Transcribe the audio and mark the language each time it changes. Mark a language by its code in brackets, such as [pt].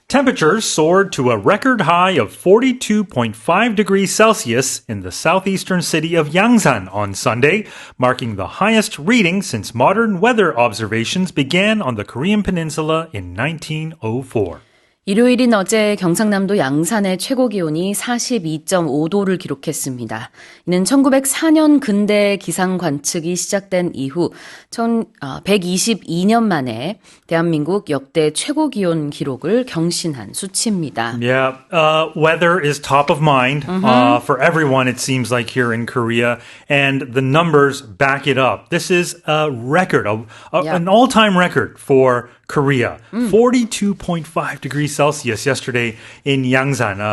[en] Temperatures soared to a record high of 42.5 degrees Celsius in the southeastern city of Yangsan on Sunday, marking the highest reading since modern weather observations began on the Korean peninsula in 1904. [ko] 일요일인 어제 경상남도 양산의 최고 기온이 42.5도를 기록했습니다. 이는 1904년 근대 기상 관측이 시작된 이후 122년 만에 대한민국 역대 최고 기온 기록을 경신한 수치입니다. [en] Yeah, weather is top of mind for everyone, it seems like, here in Korea, and the numbers back it up. This is a record, an all-time record for Korea. 42.5 degrees Celsius yesterday in Yangsan.